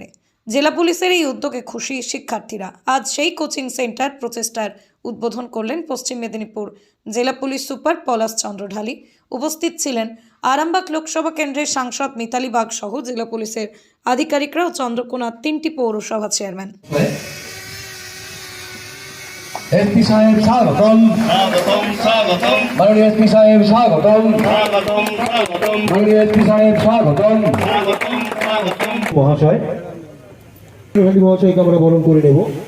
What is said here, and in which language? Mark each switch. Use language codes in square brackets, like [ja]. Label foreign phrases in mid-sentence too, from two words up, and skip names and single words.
[bn] জেলা পুলিশের এই উদ্যোগে খুশি শিক্ষার্থীরা। আজ সেই কোচিং সেন্টার প্রচেষ্টার উদ্বোধন করলেন পশ্চিম মেদিনীপুর জেলা পুলিশ সুপার পলাশ চন্দ্র ঢালি। উপস্থিত ছিলেন আরামবাগ লোকসভা কেন্দ্রের সাংসদ মিতালি বাগ সহ জেলা পুলিশের আধিকারিকরা ও চন্দ্রকোনার 3টি পৌরসভা চেয়ারম্যান। [hi] एसपी साहेब स्वागतम स्वागतम माननीय एसपी साहेब स्वागतम स्वागतम स्वागतम माननीय एसपी साहेब स्वागतम स्वागतम स्वागतम [bn] মহাশয় মহাশয়কে আমরা বরণ করে নেব।